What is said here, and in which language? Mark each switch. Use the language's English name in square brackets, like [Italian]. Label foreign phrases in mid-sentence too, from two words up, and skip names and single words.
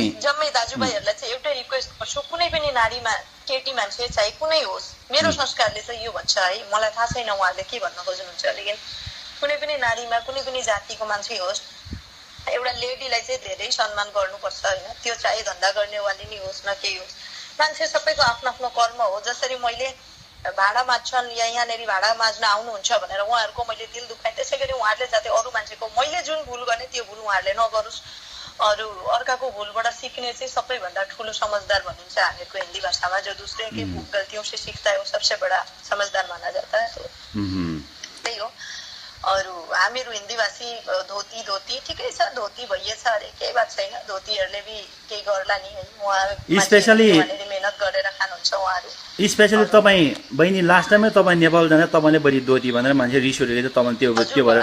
[Nepali] जम्मै दाजुभाइहरूलाई चाहिँ एउटै रिक्वेस्ट गर्छु कुनै पनि नारीमा केटी मान्छे चाहे कुनै होस् मेरो संस्कारले चाहिँ यो भन्छ है मलाई थाहा छैन उहाँहरूले के भन्न खोज्नुहुन्छ लेकिन कुनै पनि नारीमा कुनै पनि जातिको मान्छे होस् एउटा लेडीलाई चाहिँ धेरै सम्मान गर्नुपर्छ होइन त्यो चाहे धन्दा गर्नेवाली नै होस् न केही होस् मान्छे सबैको आफ्नो आफ्नो कर्म हो जसरी मैले भाडा माझ्छन् या यहाँनिर भाडा माझ्न आउनुहुन्छ भनेर उहाँहरूको मैले दिल दुखाएँ त्यसै गरी उहाँहरूले जाति अरू मान्छेको मैले जुन भुल गर्ने त्यो भुल उहाँहरूले नगरोस् अरू अर्काको भूलबाट सिक्ने चाहिँ सबैभन्दा ठुलो समझदार भनिन्छ हामीहरूको हिन्दी भाषामा [Hindi] जो दूसरे की गल्तियों से सीखता है वो सबसे बड़ा समझदार माना जाता है [Nepali] त्यही हो अरू हामीहरू हिन्दी भाषी धोती धोती ठिकै छ धोती भइएछ अरे केही बात छैन धोतीहरूले बि केही गर्ला नि है उहाँ स्पेशली मेहनत गरेर खानुहुन्छ उहाँहरू स्पेशली तपाईँ बहिनी [English] last timeमै [Nepali] तपाईँ नेपाल जाँदा तपाईँले बढी धोती भनेर मान्छे रिस उठेको चाहिँ तपाईँ त्यो भएर